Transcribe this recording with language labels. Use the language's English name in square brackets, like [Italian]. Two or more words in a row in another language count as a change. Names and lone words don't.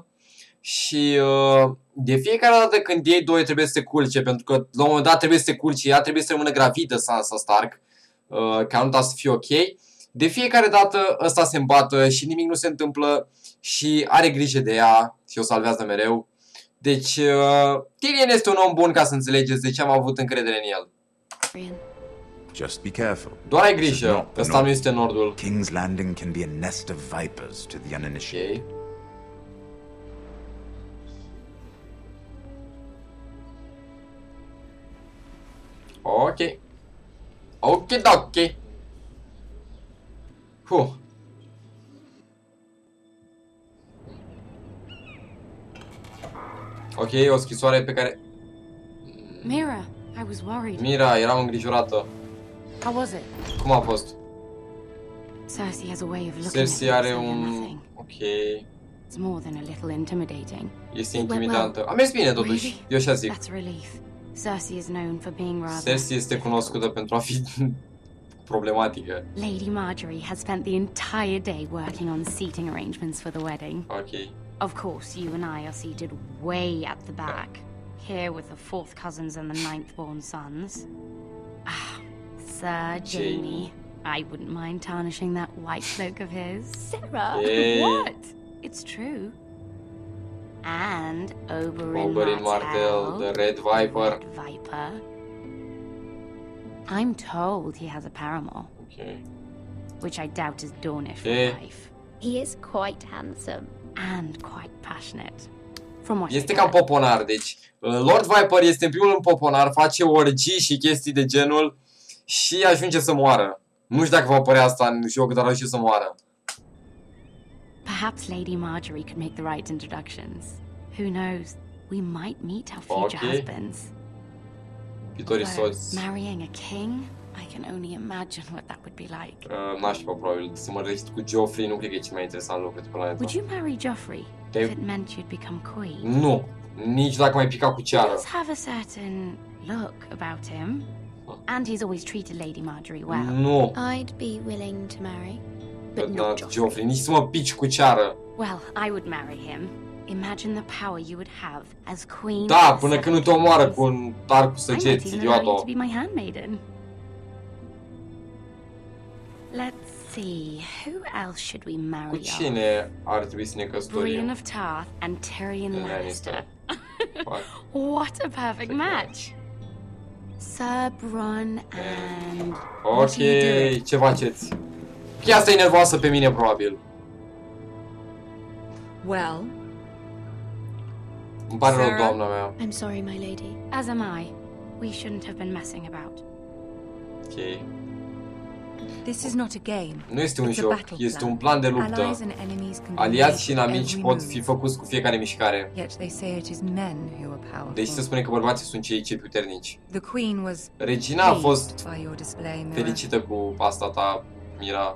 [Romanian] Și de fiecare dată când ei doi trebuie să se culce, pentru că la un moment dat trebuie să se culce, ea trebuie să rămână gravidă, Sansa Stark, ca nu să fie ok. De fiecare dată ăsta se îmbată și nimic nu se întâmplă și are grijă de ea și o salvează mereu. Deci Tyrion este un om bun, ca să înțelegeți de ce am avut încredere în el. [English] Just be careful. [Romanian] Doar ai grijă, ăsta nu este nordul. [English] King's Landing can be a nest of vipers to the uninitiated. [Romanian] Ok. Ok, ok. Ok, o scrisoare pe care... [English] Mira, I was worried. [Romanian] Mira, eram îngrijorată. [English] How was it? [Romanian] Cum a fost? [English] Cersei has a way of looking [Romanian] Cersei are [English] at [Romanian] un Ok. [English] It's more than a little intimidating. [Romanian] Este intimidantă. A mers bine totuși. Eu așa zic. [English] That's relief. Cersei is known for being rather. [Romanian] Cersei este cunoscută pentru a fi problematică. [English] Lady Marjorie has spent the entire day working on seating arrangements for the wedding. [Romanian] Ok. [English] Of course, you and I are seated way at the back, here with the 4th cousins and the 9th-born sons. Ah, Sir Jaime. I wouldn't mind tarnishing that white cloak of his. Sarah, what? It's true. And Oberyn Martell, the Red Viper. I'm told he has a paramour. [Romanian] Okay. [English] Which I doubt is Dornish wife. He is quite handsome. And quite passionate. From what [Romanian] este cam poponar, deci Lord Viper este în primul rând poponar, face orgii și chestii de genul și ajunge să moară. Nu știu dacă va apărea asta în joc, dar ajunge să moară. [English] Perhaps Lady Marjorie could make the right introductions. Who knows? We might meet our future husbands. [Romanian] Viitorii soți. [English] Marrying a king? I can only imagine what that would be like. [Romanian] N-aș fi probabil să mă registru cu Joffrey, nu cred că e cel mai interesant lucru de planeta. [English] Would you marry Joffrey if it meant you'd become queen? [Romanian] Nu, nici dacă mai pica cu ceară. [English] He does have a certain look about him, and he's always treated Lady Marjorie well. [Romanian] Nu. [English] I'd be willing to marry, but not Joffrey. [Romanian] Nici să mă pici cu ceară. [English] Well, I would marry him. Imagine the power you would have as queen. [Romanian] Da, până când nu te omoară cu un arc cu săgeți, idiotă. [English] To be my handmaiden. Let's see, who else should we marry? [Romanian] Cu cine ar trebui să ne căsătorim? [English] Brienne of Tarth and Tyrion Lannister. What a perfect match! Sir Bronn and... [Romanian] Ok, ce faceți? Ok, asta e nervoasă pe mine, probabil. [English] Well... [Romanian] Îmi pare rău, doamna mea. [English] I'm sorry, my lady. As am I. We shouldn't have been messing about. [Romanian] Ok. [English] This is not a game. [Romanian] Nu este un joc, este un plan de luptă. Aliați și inamici pot fi făcuți cu fiecare mișcare. Deci se spune că bărbații sunt cei puternici. Regina a fost fericită cu asta ta, Mira.